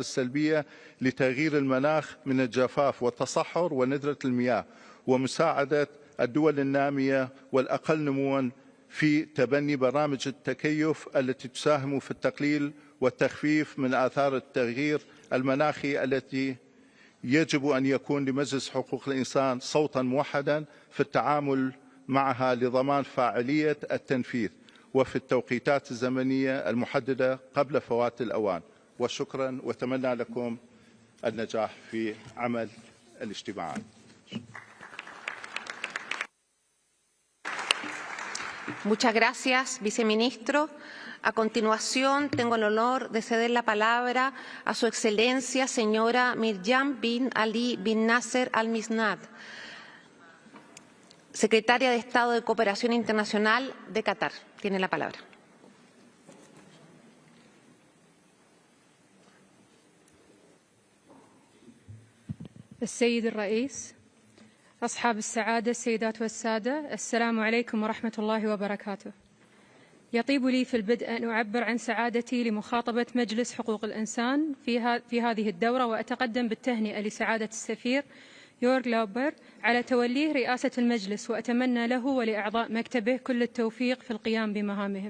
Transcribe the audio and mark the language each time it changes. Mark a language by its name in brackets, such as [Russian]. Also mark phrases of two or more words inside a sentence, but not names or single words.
[Arabic] السلبية لتغيير المناخ من الجفاف والتصحر وندرة المياه، ومساعدة الدول النامية والأقل نمواً في تبني برامج التكيف التي تساهم في التقليل والتخفيف من آثار التغيير المناخي التي يجب أن يكون لمجلس حقوق الإنسان صوتاً موحداً في التعامل معها لضمان فاعلية التنفيذ وفي التوقيتات الزمنية المحددة قبل فوات الأوان. وشكراً، وأتمنى لكم النجاح في عمل الاجتماعات. [Spanish] Muchas gracias, viceministro. A continuación, tengo el honor de ceder la palabra a su excelencia, señora Mirjam bin Ali bin Nasser al-Misnad, secretaria de Estado de Cooperación Internacional de Qatar. Tiene la palabra. [Arabic] السيد الرئيس، أصحاب السعادة، السيدات والسادة، السلام عليكم ورحمة الله وبركاته. يطيب لي في البدء أن أعبر عن سعادتي لمخاطبة مجلس حقوق الإنسان في هذه الدورة، وأتقدم بالتهنئة لسعادة السفير يورغ لاوبر على توليه رئاسة المجلس، وأتمنى له ولأعضاء مكتبه كل التوفيق في القيام بمهامهم.